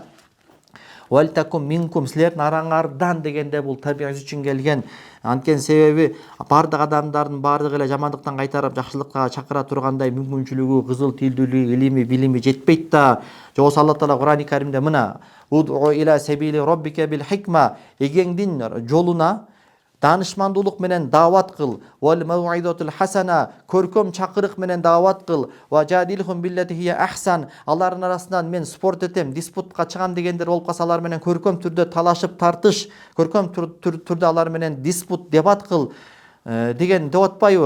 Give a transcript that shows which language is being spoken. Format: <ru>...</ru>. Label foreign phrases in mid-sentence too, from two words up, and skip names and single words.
<ar>ولتكن منكم,</ar> <ky>силердин араңардан дегенде бул табииз үчүн келген. Анткени себеби бардык адамдардын бардыгы эле жамандыктан кайтарып жакшылыкка чакыра тургандай мүмкүнчүлүгү, кызыл тийилдүүлүгү, илими, билими жетпейт да. Жогосо Алла Таала Кур'ани Каримде мына</ky> <ar>«ادع إلى سبيل ربك بالحكمة»,</ar> <ky>эгеңдин жолуна данышмандуулук менен дават кыл.</ky> <ar>والموعظة الحسنة,</ar> <ky>көркөм чакырык менен дават кыл.</ky> <ar>وجادلهم بالتي هي أحسن,</ar> <ky>алардын арасынан мен спорт этем, диспутка чыгам дегендер болуп калса, алар менен көркөм түрдө талашып тартыш, көркөм түрдө алар менен диспут, дебат кыл деген деп атпайбы?</ky>